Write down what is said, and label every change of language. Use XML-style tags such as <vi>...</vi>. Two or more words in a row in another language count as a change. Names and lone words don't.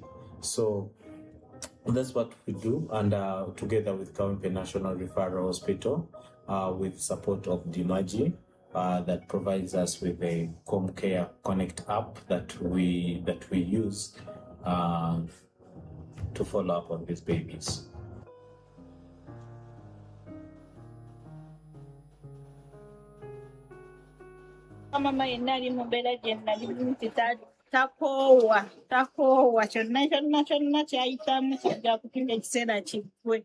<en>So that's what we do, and together with Kawempe National Referral Hospital, with support of Dimaji, that provides us with a Home Care Connect app that we use to follow up on these babies.</en> <lg>Mama yenna ali mu mbeera gye nalimu nti takoowa kyonna kyayitamu kijja kutuuka ekiseera kiggwe.</lg>